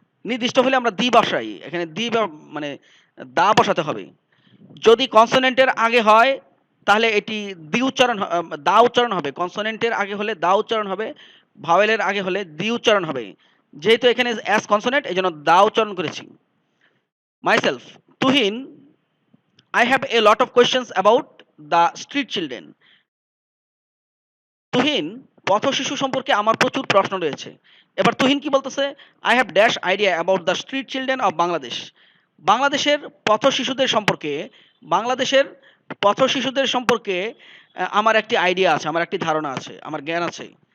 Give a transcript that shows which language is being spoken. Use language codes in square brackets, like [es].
[bn] নির্দিষ্ট হলে আমরা দি বসাই। এখানে দি মানে দা বসাতে হবে। যদি কনসোনেন্টের আগে হয় তাহলে এটি দি উচ্চারণ দা উচ্চারণ হবে। কনসোনেন্টের আগে হলে দা উচ্চারণ হবে, ভাওয়েলের আগে হলে দি উচ্চারণ হবে। যেহেতু এখানে অ্যাস কনসোনেন্ট, এই জন্য দা উচ্চারণ করেছি। [en] Myself, Tuhin, I have a lot of questions about the street children. [bn] Tuhin, পথ শিশু সম্পর্কে আমার প্রচুর প্রশ্ন রয়েছে। এবার তুহিন কি বলতেছে? [en] I have dash idea about the street children of Bangladesh. [bn] বাংলাদেশের পথ শিশুদের সম্পর্কে, বাংলাদেশের পথ শিশুদের সম্পর্কে আমার একটি আইডিয়া আছে, আমার একটি ধারণা আছে, আমার জ্ঞান আছে।